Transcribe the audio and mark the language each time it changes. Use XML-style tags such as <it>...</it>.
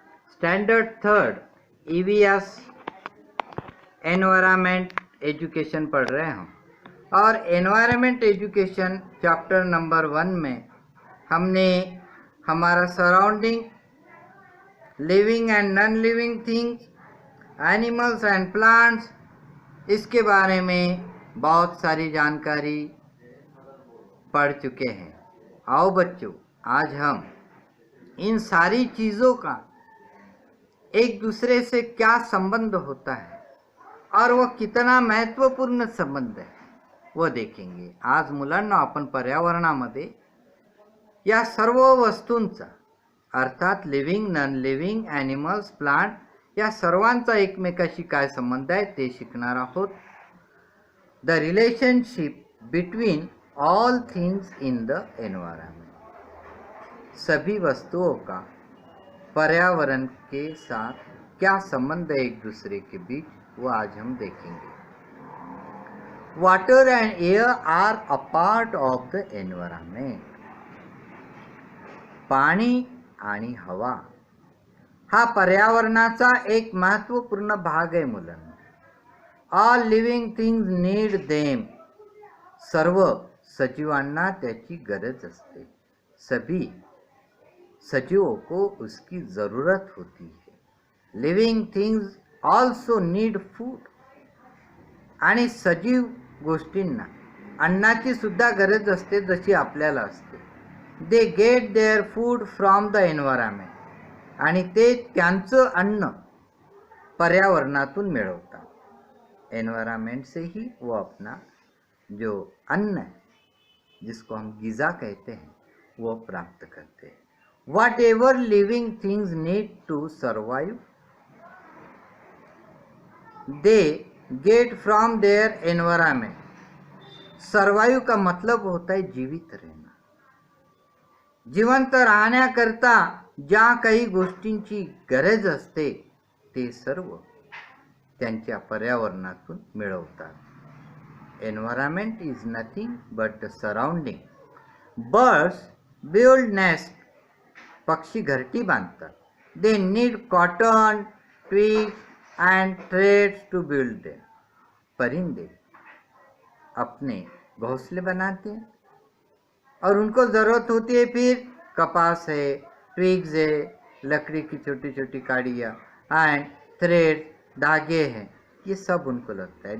<en>standard third EVS environment education</en> <hi>पढ़ रहे हैं और एनवायरमेंट एजुकेशन चैप्टर नंबर 1 में हमने हमारा surrounding,</hi> <en>living and non living things, animals and plants,</en> <hi>इसके बारे में बहुत सारी जानकारी पढ़ चुके हैं। आओ बच्चों, आज हम इन सारी चीज़ों का एक दूसरे से क्या संबंध होता है और वह कितना महत्वपूर्ण संबंध है वो देखेंगे।</hi> <mr>आज मुलांना आपण पर्यावरणामध्ये या सर्व वस्तूंचा अर्थात living, non living, animals, plant या सर्वांचा एकमेकाशी काय संबंध आहे ते शिकणार आहोत।</mr> <en>the relationship between all things in the environment,</en> <hi>सभी वस्तुओं का पर्यावरण के साथ क्या संबंध है एक दूसरे के बीच, वो आज हम देखेंगे।</hi> <en>water and air are a part of the environment,</en> <mr>पाणी आणि हवा हा पर्यावरणाचा एक महत्वपूर्ण भाग आहे मुलांना।</mr> <en>all living things need them,</en> <mr>सर्व सजीवांना त्याची गरज असते।</mr> <hi>सभी सजीवों को उसकी ज़रूरत होती है।</hi> <en>living things also need food,</en> <mr>आणि सजीव गोष्टींना अन्नाची सुद्धा गरज असते जशी आपल्याला असते।</mr> <en>they get their food from the environment,</en> <mr>आणि ते त्यांचं अन्न पर्यावरणातून मिळवतात।</mr> <hi>एनवायरमेंट से ही वो अपना जो अन्न है, जिसको हम ग़िज़ा कहते हैं, वो प्राप्त करते हैं।</hi> <en>Whatever living things need to survive, they get from their environment.</en> <hi>Survive का मतलब होता है जीवित रहना।</hi> <mr>जिवंत राहण्याकरता ज्या काही गोष्टींची गरज असते ते सर्व त्यांच्या पर्यावरणातून मिळवतात।</mr> <en>Environment is nothing but the surrounding. Birds build nest,</en> <mr>पक्षी घरटी बांधतात।</mr> <en>They need cotton, twigs and threads to build them.</en> <hi>परिंदे अपने घोंसले बनाते हैं और उनको ज़रूरत होती है फिर कपास है, ट्विग्स है, लकड़ी की छोटी छोटी काड़ियाँ</hi> <en>and thread,</en> <hi>धागे हैं, ये सब उनको लगता है।</hi>